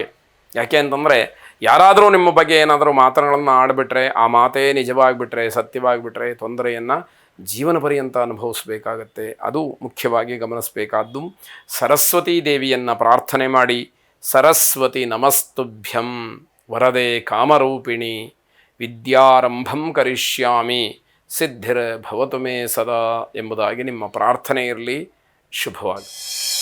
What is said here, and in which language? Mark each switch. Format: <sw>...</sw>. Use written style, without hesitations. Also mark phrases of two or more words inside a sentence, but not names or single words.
<kn>ಯಾಕೆ ಅಂತಂದರೆ ಯಾರಾದರೂ ನಿಮ್ಮ ಬಗ್ಗೆ ಏನಾದರೂ ಮಾತುಗಳನ್ನು ಆಡಿಬಿಟ್ರೆ, ಆ ಮಾತೇ ನಿಜವಾಗಿಬಿಟ್ರೆ, ಸತ್ಯವಾಗಿಬಿಟ್ರೆ ತೊಂದರೆಯನ್ನು ಜೀವನ ಪರ್ಯಂತ ಅನುಭವಿಸಬೇಕಾಗತ್ತೆ. ಅದು ಮುಖ್ಯವಾಗಿ ಗಮನಿಸಬೇಕಾದ್ದು. ಸರಸ್ವತೀ ದೇವಿಯನ್ನು ಪ್ರಾರ್ಥನೆ ಮಾಡಿ,</kn> <sa>ಸರಸ್ವತಿ ನಮಸ್ತುಭ್ಯಂ ವರದೆ ಕಾಮರೂಪಿಣಿ ವಿದ್ಯಾರಂಭಂ ಕರಿಷ್ಯಾಮಿ ಸಿದ್ಧಿರ್ ಭವತು ಮೇ ಸದಾ</sa> <kn>ಎಂಬುದಾಗಿ ನಿಮ್ಮ ಪ್ರಾರ್ಥನೆ ಇರಲಿ. ಶುಭವಾಗಿ.</kn>